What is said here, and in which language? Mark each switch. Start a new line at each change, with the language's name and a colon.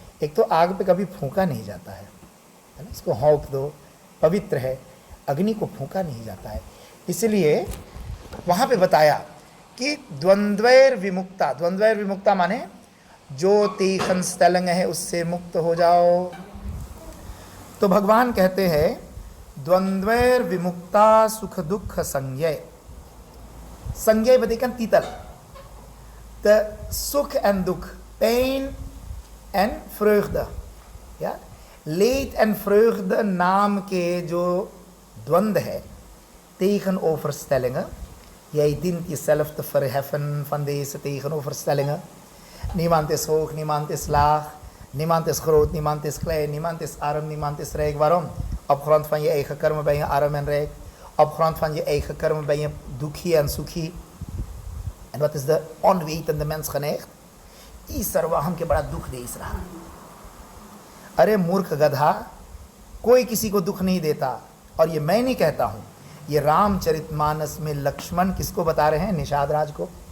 Hindi: एक तो आग पे कभी फूंका नहीं जाता है ना, इसको हौंक दो, पवित्र है, अग्नि को फूंका नहीं जाता है। इसलिए वहाँ पे बताया कि द्वंद्वैर विमुक्ता, द्वंद्वैर विमुक्ता माने जो तीखन स्थलंग है उससे मुक्त हो जाओ। तो भगवान कहते हैं द्वंद्वैर विमुक्ता सुख दुख संज्ञय, संज्ञय
Dutch: betekent titel, de
Hindi: सुख en दुख, pijn
Dutch: en vreugde, ja, leed en vreugde naam
Hindi: के जो द्वंद्व है,
Dutch: tegenoverstellingen, jij dient jezelf te verheffen van deze tegenoverstellingen, niemand is hoog, niemand is laag, niemand is groot, niemand is klein, niemand is arm, niemand is rijk. Waarom? Op grond van je eigen karma ben je arm en rijk. Op grond van je eigen karma ben je dukhi en sukhi. En wat is de onwetende mens geneigd?
Hindi: इस सर्वाहम के बड़ा दुख दे इस रहा। अरे मूर्ख गधा, कोई किसी को दुख नहीं देता। और ये मैं नहीं कहता हूँ, ये रामचरितमानस में लक्ष्मण किसको बता रहे हैं? निषाद राज को।